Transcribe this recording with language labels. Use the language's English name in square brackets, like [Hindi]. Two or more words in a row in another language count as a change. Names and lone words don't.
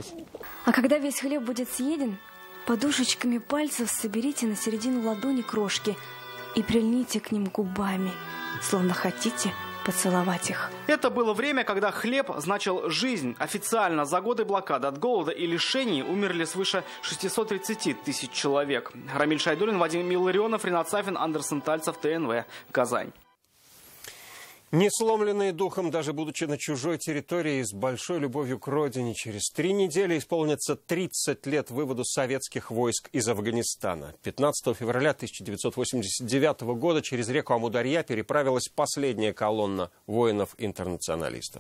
[Russian] А когда весь хлеб будет съеден, Подушечками пальцев соберите на середину ладони крошки и прильните к ним губами, словно хотите поцеловать их. Это было время, когда хлеб значил жизнь. Официально за годы блокады от голода и лишений умерли свыше 630 тысяч человек. Рамиль Шайдуллин, Вадим Милларионов, Ренат Сафин, Андерсон Тальцев, ТНВ, Казань. Не сломленные духом, даже будучи на чужой территории, с большой любовью к родине, через 3 недели исполнится 30 лет выводу советских войск из Афганистана. 15 февраля 1989 года через реку Амударья переправилась последняя колонна воинов-интернационалистов.